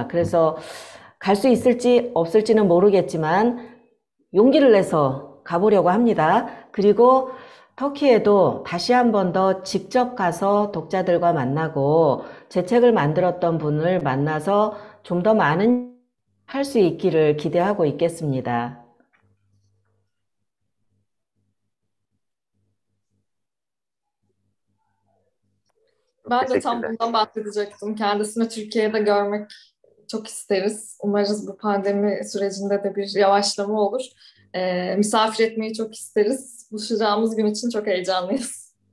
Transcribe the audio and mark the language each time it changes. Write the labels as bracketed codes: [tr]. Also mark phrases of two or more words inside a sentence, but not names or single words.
[ko] 그래서 갈 수 있을지 없을지는 모르겠지만 용기를 내서 가보려고 합니다. 그리고 터키에도 다시 한 번 더 직접 가서 독자들과 만나고 제 책을 만들었던 분을 만나서 좀 더 많은 할 수 있기를 기대하고 있겠습니다. [tr] Ben de tam bundan bahsedecektim. Kendisini Türkiye'de görmek çok isteriz. Umarız bu pandemi sürecinde de bir yavaşlama olur. Misafir etmeyi çok isteriz. Buluşacağımız gün için çok heyecanlıyız.